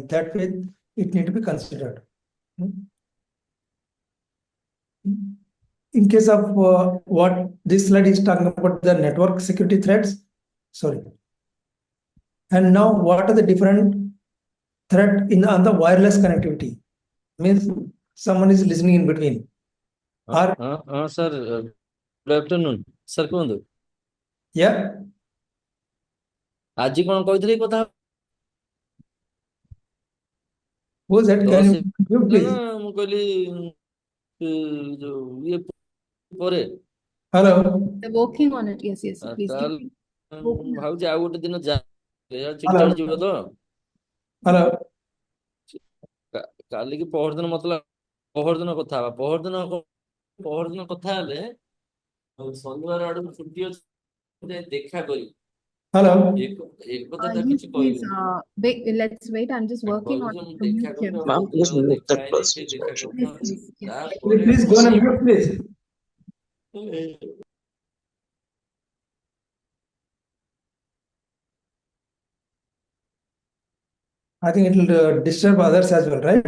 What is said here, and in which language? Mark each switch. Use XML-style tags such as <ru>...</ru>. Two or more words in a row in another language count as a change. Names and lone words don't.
<en>That way, it need to be considered. In case of what this slide is talking about, the network security threats. Sorry. And now, what are the different threat on the wireless connectivity? Means someone is listening in between. Sir, good afternoon. Sir,</en> <or>କୁହନ୍ତୁ.</or> <en>Yeah.</en> <or>ଆଜି କଣ କହିଥିଲେ କଥା?</or> <en>Who's that? Can you please?</en> <or>ମୁଁ କହିଲି ଯୋଉ ଇଏ ପରେ.</or> <en>Hello. They're working on it. Yes, yes. Please.</en> <or>ଭାବୁଛି ଆଉ ଗୋଟେ ଦିନ ଚିଟାଣ ଯିବ ତ.</or> <en>Hello.</en> <or>କାଲିକି ପହରଦିନ ମତେ ପହରଦିନ କଥା ହବା. ପହରଦିନ କଥା ହେଲେ ଶନିବାର ଆଡକୁ ଛୁଟି ଅଛି, ଦେଖା କରି.</or> <en>Hello. Please, let's wait. I'm just working on it. Ma'am, please mute that person. Please go on mute, please. I think it will disturb others as well, right?</en>